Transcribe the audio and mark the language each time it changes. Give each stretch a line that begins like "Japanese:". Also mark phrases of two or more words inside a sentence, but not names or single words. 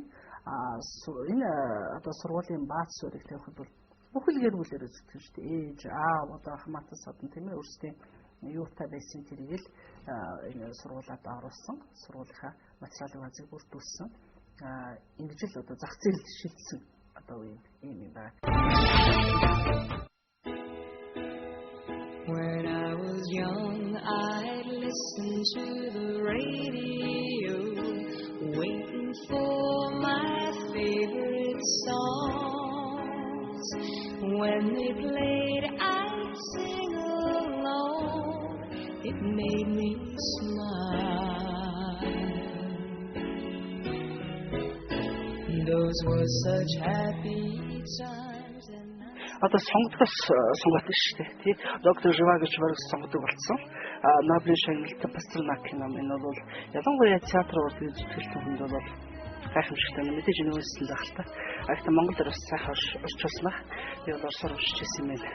Mongolian: Энэ одоо сургуулийн бааз суурийг тавихад бол бүхэл гэр бүлээр үздэг шүү дээ. Ээж, аав, одоо хамаатан садан тийм ээ өөрсдийн юутай байсан тэрийг л энэ сургуулиуд оруулсан. Сургуулийнхаа материалын баазыг бүрдүүлсэн. Ингэж л одоо зах зээлд шилжсэн одоо ийм юм байна.
English: When I was young, I'd listen to the radio, waiting for my favorite songs. When they played, I'd sing along. It made me smile. Those were such happy times.
Mongolian: Одоо сонгогдох сонгоод шүү дээ. Тий. Доктор Жива гэж бараг сонгодог болсон. Нобелийн шагналтай Пастернак ном энэ бол ялангуяа театр урлагийн зүтгэлтэн хүнд бол гайхамшигтай мэдээж нөөцлөн байх л та. Гэхдээ Монгол дээр бас сайхан орчуулсан байх. Би бол орсоор уншиж байсан юм байна.